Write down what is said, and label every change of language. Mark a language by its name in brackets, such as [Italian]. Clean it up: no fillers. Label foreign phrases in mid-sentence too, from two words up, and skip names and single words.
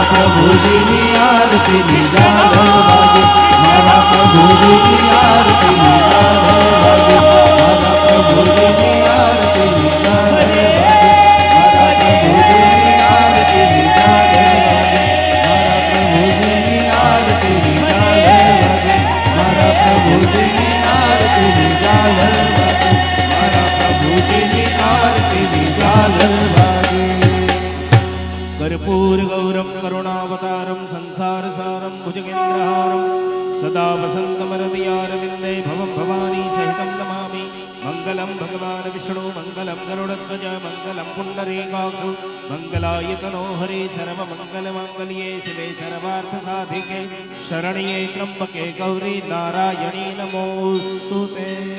[Gujarati] પ્રભુજીની આરતીની ઝાલર વાગે મારા પ્રભુજીની આરતીની ઝાલર વાગે મારા પ્રભુજીની આરતીની ઝાલર વાગે મારા પ્રભુજીની આરતીની ઝાલર વાગે મારા પ્રભુજીની આરતીની ઝાલર વાગે મારા પ્રભુજીની આરતીની ઝાલર વાગે મારા પ્રભુજીની આરતીની ઝાલર વાગે [Sanskrit] कर्पूर गौरम करुणावतारम संसार सारम भुजगेन्द्रहारम सदा वसंतमरदयारविंदे भवं भवानी सहितं नमामि मंगलम भगवान विष्णु मंगलम गरुड़ध्वज मंगलम पुंडरीकाक्षु मंगलायतनो हरे सर्व मंगल मांगल्ये शिवे सर्वार्थ साधिके शरण्ये त्र्यंबके गौरी नारायणी नमोस्तुते